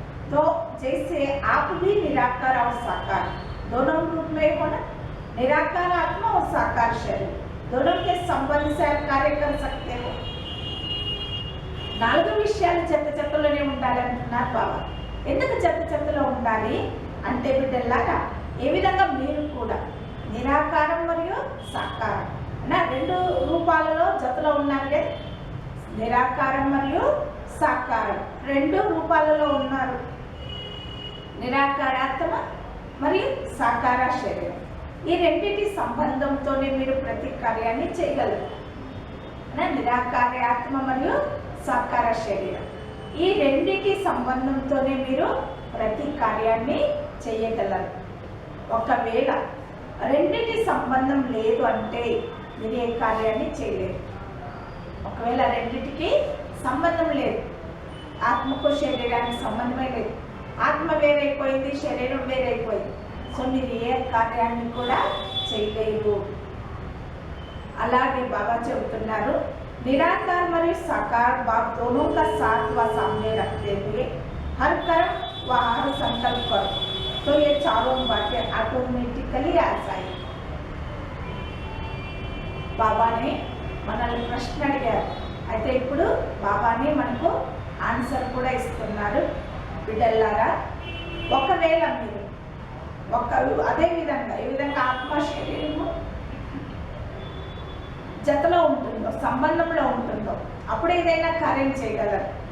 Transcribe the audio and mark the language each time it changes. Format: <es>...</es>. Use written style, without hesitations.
<hi>तो जैसे आप भी निराकार और साकार दोनों रूप में हो ना, निराकार आत्मा और साकार शरीर दोनों के संबंध से आप कार्य कर सकते हो.</hi> <te>4 విషయాలు జత జతలోనే ఉండాలి అంటున్నారు బాబా. ఎందుకు జత జతలో ఉండాలి అంటే బిడ్డలారా, ఏ విధంగా మీరు కూడా నిరాకారం మరియు సాకారం అన్న 2 రూపాలలో జతలో ఉన్నారు కదా. నిరాకారం మరియు సాకారం 2 రూపాలలో ఉన్నారు. నిరాకారాత్మ మరియు సాకార శరీరం. ఈ రెండింటి సంబంధంతోనే మీరు ప్రతి కార్యాన్ని చేయగలరు. నిరాకారాత్మ మరియు సాకార శరీరం, ఈ రెండింటి సంబంధంతోనే మీరు ప్రతి కార్యాన్ని చేయగలరు. ఒకవేళ రెండింటి సంబంధం లేదు అంటే మీరు ఏ కార్యాన్ని చేయలేరు. ఒకవేళ రెండింటికి సంబంధం లేదు, ఆత్మకు శరీరానికి సంబంధమే లేదు, ఆత్మ వేరైపోయింది, శరీరం వేరైపోయింది, సో మీరు ఏ కార్యాన్ని కూడా చేయలేరు. అలాగే బాబా చెబుతున్నారు,</te> <hi>निराकार మరియు साकार बात दोनों का साथ व सामने रखते हुए हर कर्म व हर संकल्प करो तो ये चारों बातें ऑटोमेटिकली आ जाएगी.</hi> <te>బాబానే మనల్ని ప్రశ్న అడిగారు. అయితే ఇప్పుడు బాబానే మనకు ఆన్సర్ కూడా ఇస్తున్నారు. బిడ్డలారా, ఒకవేళ మీరు అదే విధంగా ఏ విధంగా ఆత్మ శరీరము జతలో ఉంటుందో, సంబంధంలో ఉంటుందో, అప్పుడు ఏదైనా కార్యం చేయగలరు.</te>